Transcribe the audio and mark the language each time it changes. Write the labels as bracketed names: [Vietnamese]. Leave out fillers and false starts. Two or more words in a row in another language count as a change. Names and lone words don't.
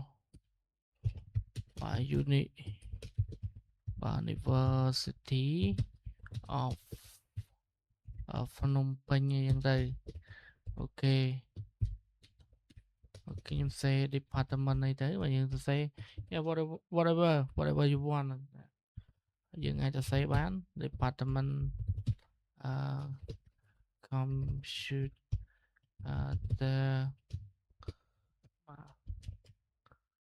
[Khmer] បាទ University of ភ្នំពេញអីចឹងទៅអូខេ ខ្ញុំសរសេរ department អីទៅបើយើងសរសេរ [English] whatever you want [Khmer] យើងអាចសរសេរបាន [English] department computer